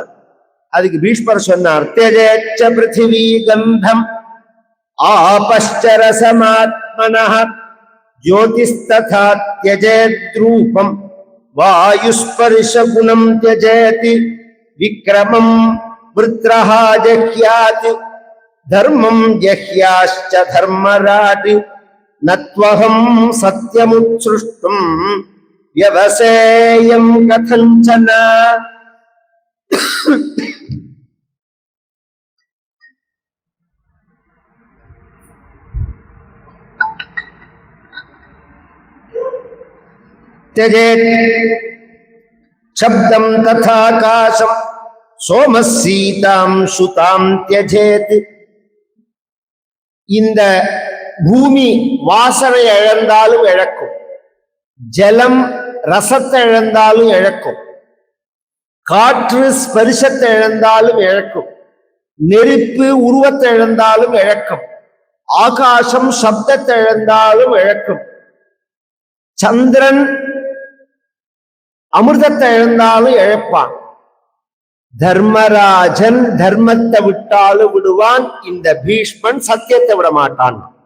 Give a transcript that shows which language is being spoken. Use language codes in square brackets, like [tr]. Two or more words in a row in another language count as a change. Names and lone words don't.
[ta] அதுக்கு பீஷ்மர் சொன்னார், [sa] तेजश्च पृथिवी गन्धम् आपश्च रसमात्मनः ज्योतिस्तथा त्यजेत् रूपम् वायुः स्पर्श गुणम् त्यजेत् विक्रमम् वृत्रहा जह्यात् धर्मम् जह्याच्च धर्मराट् नत्वहम् सत्यमुत्स्रष्टुम् व्यवसेयम् कथञ्चन. त्यजेत् शब्दं तथाकाशं सोमसीतां सुतां त्यजेत्. [ta] இந்த பூமி வாசனை இழந்தாலும் இழக்கும், ஜலம் ரசத்தை இழந்தாலும் இழக்கும், காற்று ஸ்பரிசத்தை இழந்தாலும் இழக்கும், நெருப்பு உருவத்தை இழந்தாலும் இழக்கும், ஆகாசம் சப்தத்தை இழந்தாலும் இழக்கும், சந்திரன் அமிர்தத்தை இழந்தாலும் இழப்பான், தர்மராஜன் தர்மத்தை விட்டாலும் விடுவான், இந்த பீஷ்மன் சத்தியத்தை விட மாட்டான்.